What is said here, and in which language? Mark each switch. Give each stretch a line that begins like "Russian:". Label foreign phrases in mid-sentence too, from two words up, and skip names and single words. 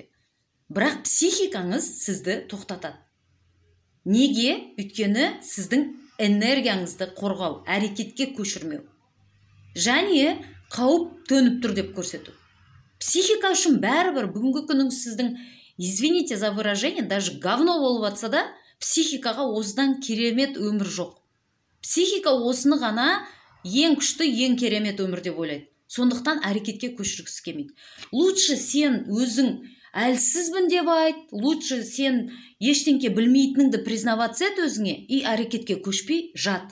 Kazakh: Бірақ психикаңыз сізді тоқтатады. Неге? Өйткені сіздің энергияңызды қорғау, әрекетке көшірмеу. Және қауіп төніп тұр деп көрсету. Психика үшін бәрібір бүгінгі күнің сіздің,
Russian: извините за выражение, даже говно
Kazakh: болып атса да, психикаға осыдан керемет өмір жоқ. Психика осыны ғана ең күшті, ең керемет өмір деп ойлайды. Сондықтан әрекетке көшіргісі келмейді. Лучше сен өзің әлсізбін деп айт, лучше сен ештеңке білмейтініңді признаваться ет өзіңе и әрекетке көшпей жат.